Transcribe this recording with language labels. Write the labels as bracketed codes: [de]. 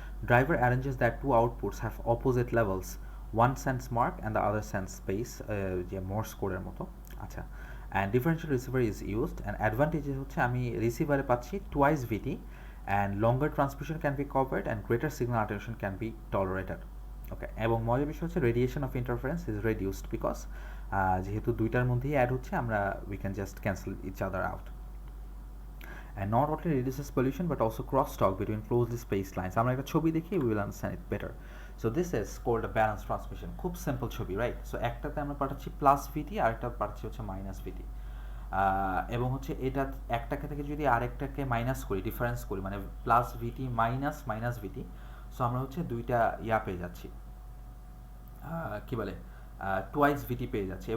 [en] Driver arranges that two outputs have opposite levels. One sends mark and the other sends space, [bn] যে Morse কোডের মতো। [en] আচ্ছা, and differential receiver is used, and advantages [bn] হচ্ছে আমি রিসিভারে পাচ্ছি [en] twice VT, and longer transmission can be covered and greater signal attenuation can be tolerated. Okay, [bn] এবং মজার বিষয় হচ্ছে [en] radiation of interference is reduced because [bn] যেহেতু দুইটার মধ্যেই অ্যাড হচ্ছে আমরা [en] We can just cancel each other out, and not only reduces pollution but also crosstalk between closely spaced lines. [bn] আমরা একটা ছবি দেখি [en] we will understand it better. So this is called a balanced transmission. [bn] খুব simple ছবি, right? So একটাতে আমরা পাঠাচ্ছি plus ভিটি আর একটা পাঠাচ্ছি হচ্ছে মাইনাস ভিটি, এবং হচ্ছে এটা একটাকে থেকে যদি আরেকটাকে মাইনাস করি, ডিফারেন্স করি, মানে প্লাস ভিটি মাইনাস মাইনাস ভিটি, সো আমরা হচ্ছে দুইটা ইয়া পেয়ে যাচ্ছি, কি বলে, টোয়াইস ভিটি পেয়ে যাচ্ছে।